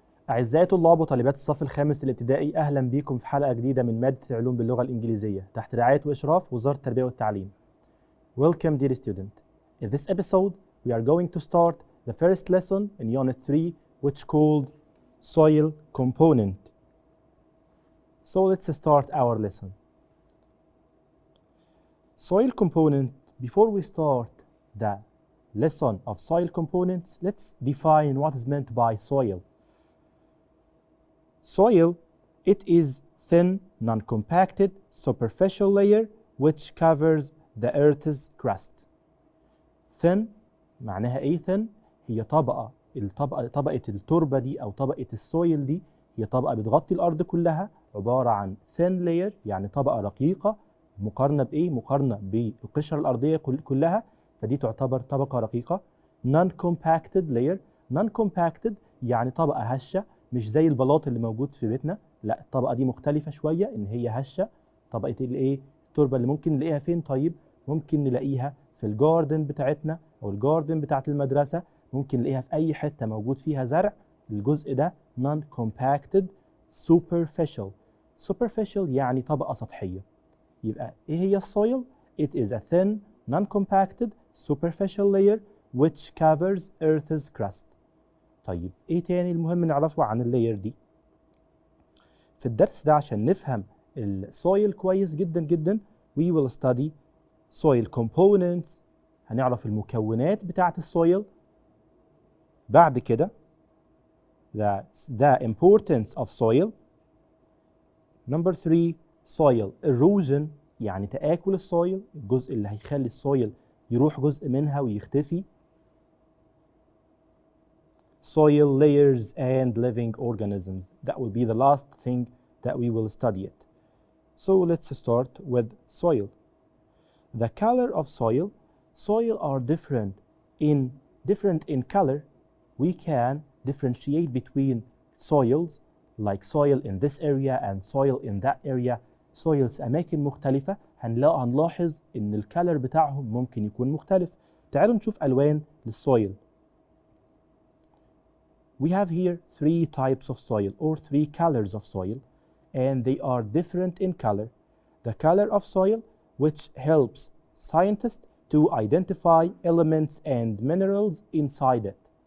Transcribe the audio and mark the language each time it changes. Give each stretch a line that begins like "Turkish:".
Arabic: أعزائي طلاب وطالبات الصف الخامس الابتدائي، أهلا بكم في حلقة جديدة من مادة العلوم باللغة الإنجليزية تحت رعاية وإشراف وزارة التربية والتعليم.
English: Welcome dear student. In this episode we are going to start the first lesson in Unit 3, which called Soil Component. So let's start our lesson. Soil component. Before we start the lesson of soil components, let's define what is meant by soil. Soil, it is thin, non-compacted, superficial layer which covers the earth's crust.
Arabic: Thin معناها ايه thin؟ هي طبقة التربة دي أو طبقة السويل دي هي طبقة بتغطي الأرض كلها، عبارة عن
English: thin layer
Arabic: يعني طبقة رقيقة. مقارنة بإيه؟ مقارنة بالقشرة الأرضية كلها، فدي تعتبر طبقة رقيقة. non-compacted layer، non-compacted يعني طبقة هشة، مش زي البلاط اللي موجود في بيتنا، لا الطبقة دي مختلفة شوية إن هي هشة. طبقة الإيه؟ التربة اللي ممكن نلاقيها فين طيب؟ ممكن نلاقيها في الجاردن بتاعتنا أو الجاردن بتاعت المدرسة، ممكن نلاقيها في أي حتة موجود فيها زرع. الجزء ده non-compacted superficial. superficial يعني طبقة سطحية. يبقى إيه هي السويل؟
English: It is a thin non-compacted superficial layer which covers Earth's crust.
Arabic: طيب ايه تاني المهم نعرفه عن اللاير دي؟ في الدرس ده عشان نفهم السويل كويس جدا جدا
English: we will study soil components.
Arabic: هنعرف المكونات بتاعة السويل. بعد كده
English: the importance of soil. Number 3 soil erosion
Arabic: يعني تآكل السويل، الجزء اللي هيخلي السويل يروح جزء منها ويختفي.
English: Soil layers and living organisms. That will be the last thing that we will study it. So let's start with soil. The color of soil. Soil are different in color. We can differentiate between soils like soil in this area and soil in that area.
Arabic: Soils أماكن مختلفة هنلاحظ إن الكالر بتاعهم ممكن يكون مختلف. تعالوا نشوف ألوان للسويل.
English: We have here 3 types of soil or 3 colors of soil, and they are different in color. The color of soil, which helps scientists to identify elements and minerals inside it.